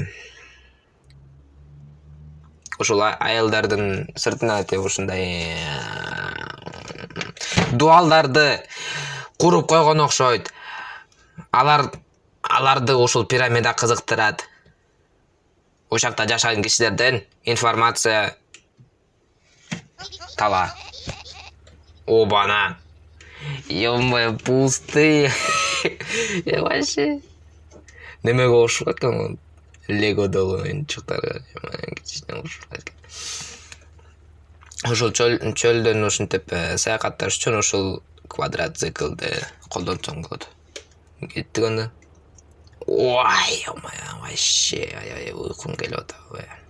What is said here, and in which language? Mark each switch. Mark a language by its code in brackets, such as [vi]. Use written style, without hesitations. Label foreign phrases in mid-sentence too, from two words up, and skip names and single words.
[ky] Ошол айылдардын сыртына ушундай дуалдарды куруп койгон окшойт. Аларды ушул пирамида кызыктырат. Ошакта жашаган кишилерден информация тала. Обана. [ru] Ё-моё, пустые. Я вообще... [ky] Немеге окшоп аткан Лего-догу оюнчуктарга кичине окшоп аткан. Ошол чөлдөн ушинтип саякатташ үчүн ушул квадроциклды колдонсоң болот. Кеттик анда. Ой, [ru] ё-моё, вообще [ky] аябай уйкум келип атат.